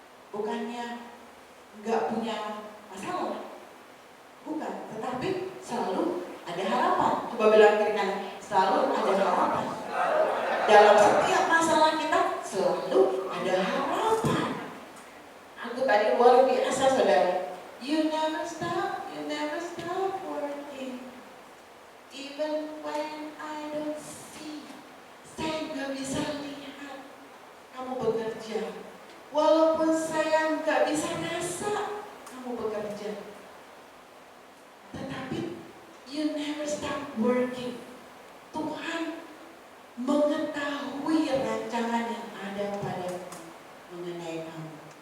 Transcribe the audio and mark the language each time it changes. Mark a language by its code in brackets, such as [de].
[id] Bukannya nggak punya masalah, bukan, tetapi selalu ada harapan. Coba bilang kiri kanan, selalu ada harapan. Dalam setiap masalah kita selalu ada harapan. Aku tadi luar biasa, saudara. [en] You never stop working, even when I don't see. [id] Saya nggak bisa lihat kamu bekerja, walaupun saya nggak bisa rasa kamu bekerja. Tetapi [en] you never stop working. [id] Tuhan mengetahui rancangan yang ada padamu mengenai kamu.